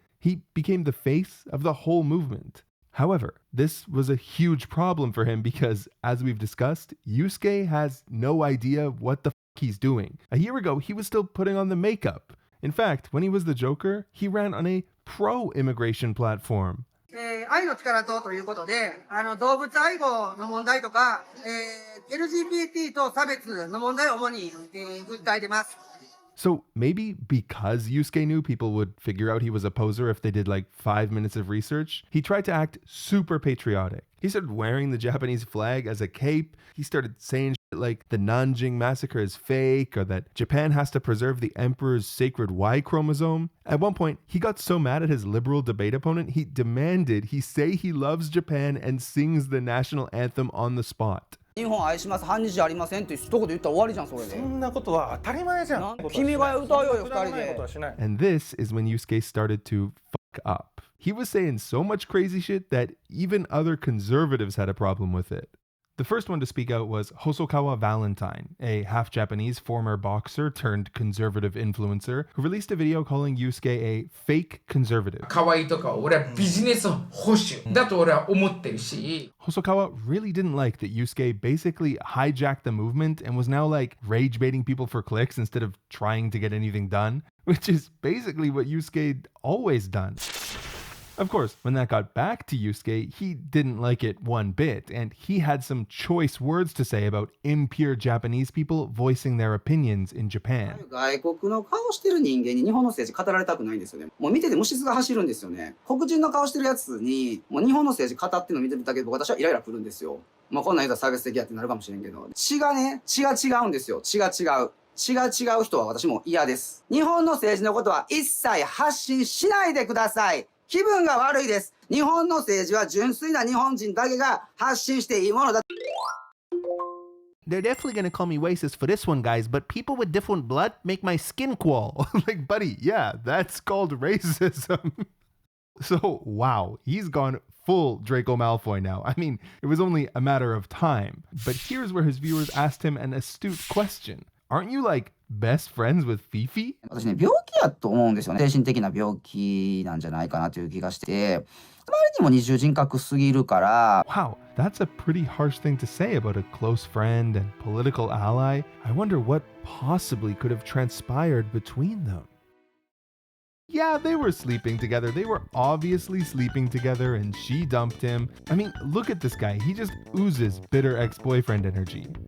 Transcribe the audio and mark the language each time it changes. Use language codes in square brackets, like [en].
[en] He became the face of the whole movement. However, this was a huge problem for him because, as we've discussed, Yusuke has no idea what the fuck he's doing. A year ago, he was still putting on the makeup. In fact, when he was the Joker, he ran on a pro-immigration platform. [ja] 愛の力ということで、動物愛護の問題とか、LGBT と差別の問題を主に、訴えてます。 [en] So maybe because Yusuke knew people would figure out he was a poser if they did like 5 minutes of research, he tried to act super patriotic. He started wearing the Japanese flag as a cape. He started saying shit like the Nanjing massacre is fake or that Japan has to preserve the emperor's sacred Y chromosome. At one point, he got so mad at his liberal debate opponent, he demanded he say he loves Japan and sings the national anthem on the spot. [ja] 日本愛します、反日じゃありませんって一言言ったら終わりじゃん、それで。そんなことは当たり前じゃん。君が歌うよ、二人で。 [en] And this is when Yusuke started to fuck up. He was saying so much crazy shit that even other conservatives had a problem with it. The first one to speak out was Hosokawa Valentine, a half-Japanese former boxer turned conservative influencer who released a video calling Yusuke a fake conservative. [ja] 可愛いとか俺はビジネス保守だと俺は思ってるし。 [en] Hosokawa really didn't like that Yusuke basically hijacked the movement and was now like rage baiting people for clicks instead of trying to get anything done, which is basically what Yusuke'd always done. Of course, when that got back to Yusuke, he didn't like it one bit, and he had some choice words to say about impure Japanese people voicing their opinions in Japan. [ja] 外国の顔してる人間に日本の政治語られたくないんですよね。もう見てて虫唾が走るんですよね。黒人の顔してるやつにもう日本の政治語ってるの見てるだけで私はイライラくるんですよ。まあこんなん言うたら差別的やってなるかもしれんけど、血が違うんですよ。血が違う人は私も嫌です。日本の政治のことは一切発信しないでください。気分が悪いです。日本の政治は純粋な日本人だけが発信していいものだ。 [en] They're definitely gonna call me racist for this one, guys, but people with different blood make my skin crawl. Like, buddy, yeah, that's called racism. So, wow, he's gone full Draco Malfoy now. I mean, it was only a matter of time. But here's where his viewers asked him an astute question. Aren't you like best friends with Fifi? [ja] 私ね、病気やと思うんですよね。精神的な病気なんじゃないかなという気がして、あまりにも二重人格すぎるから。 [en] Wow, that's a pretty harsh thing to say about a close friend and political ally. I wonder what possibly could have transpired between them. Yeah, they were sleeping together. They were obviously sleeping together and she dumped him. I mean, look at this guy. He just oozes bitter ex-boyfriend energy.